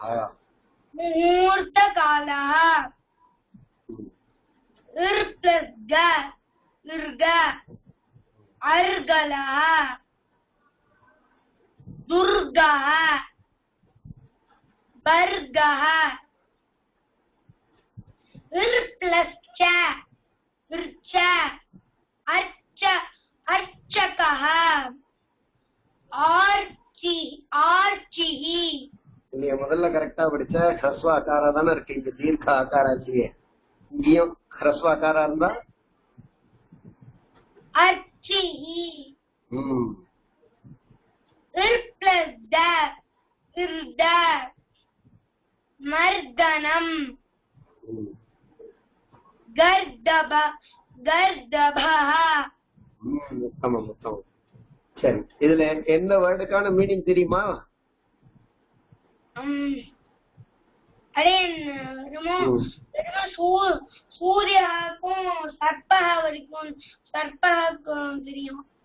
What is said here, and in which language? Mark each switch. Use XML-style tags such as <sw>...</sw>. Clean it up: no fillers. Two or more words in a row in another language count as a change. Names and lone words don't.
<sa>मुहूर्तकालः इर् प्लस ग इर्ग अर्गलः दुर्गः वर्गः इर् प्लस च इर्च अर्च अर्चकः आर्चिः</sa> <ta>நீங்க முதல்ல கரெக்டா படிச்ச ஹ்ரஸ்வ ஆகாரா தானே இருக்கு, இங்க தீர்க்க ஆகாரா இல்லையே. இங்கேயும் ஹ்ரஸ்வ ஆகாரா இருந்தா</ta> <sa>अर्चिः ம் इर् प्लस द इर्द मर्दनम गर्दभ गर्दभः</sa> <ta>உத்தமம் உத்தமம். சரி, இதுல எந்த வேர்டுக்கான மீனிங் தெரியுமா? अरे सूर्यக்கும் சர்ப்பஹ வரைக்கும் சர்ப்பஹக்கும் தெரியும்.</ta>